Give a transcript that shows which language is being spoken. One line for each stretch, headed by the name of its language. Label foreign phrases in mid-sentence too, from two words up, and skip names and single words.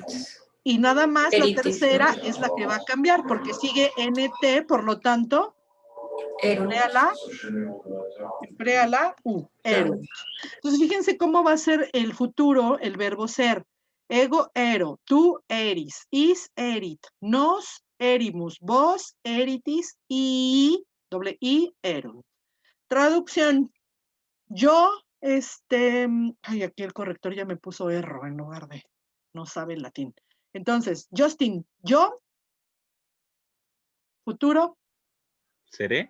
Spanish: Y nada más Eritis, la tercera ¿no? es la que va a cambiar porque sigue NT, por lo tanto, Eru. emplea la U. Eru. Entonces, fíjense cómo va a ser el futuro, el verbo ser.
Latin: ego, ero, tú, eris, is, erit, nos, erimus, vos, eritis,
Spanish: y, doble I, erunt. Traducción. Yo, ay, aquí el corrector ya me puso erro en lugar de, no sabe el latín. Entonces, Justin, yo, futuro, Seré.